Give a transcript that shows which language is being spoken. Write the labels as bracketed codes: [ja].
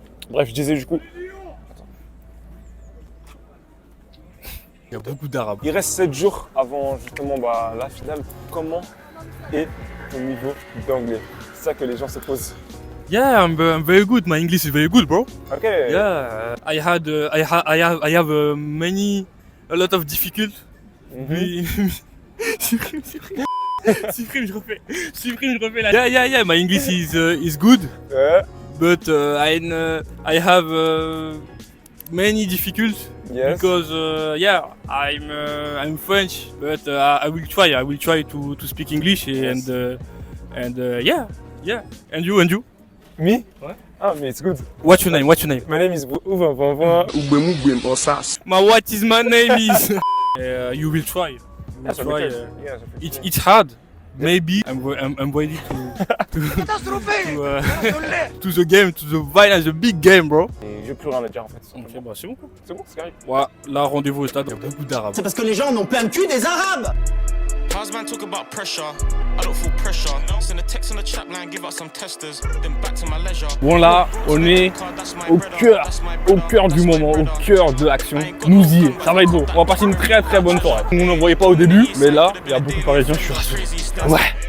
[fr] Bref, je disais du coup. Il y a beaucoup d'arabes. Il reste 7 jours avant justement la finale. Comment est ton niveau d'anglais? C'est ça que les gens se posent. [en] Yeah, I'm very good. My English is very good, bro. Ok. Yeah, I have a lot of difficulties. [fr] Supprime, je refais là. [en] Yeah, my English is good, [fr] Ouais. [en] but I have many difficulties Yes. because I'm French, but I will try to speak English Yes. and yeah. And you? Me? [fr] Ouais. [en] Ah, [fr] mais [en] it's good. What's your name? My name is Ouva. What is my name is? You will try. Yeah, It's hard. Maybe I'm ready to to the game, to the violence, the big game, bro. [fr] Et j'ai plus rien à dire en fait. Ok, bah c'est bon. C'est bon, c'est carré. Ouais, là rendez-vous au stade. Il y a beaucoup d'arabes. C'est parce que les gens en ont plein le cul des arabes. [en] How's man talk about pressure? I don't feel pressure. Send a text on the chat line, give us some testers. Then back to my leisure. [fr] Bon là, on est au cœur du moment, au cœur de l'action. Nous y est, ça va être beau. On va passer une très bonne soirée. On n'en voyait pas au début, mais là, il y a beaucoup de Parisiens, je suis rassuré. Ouais.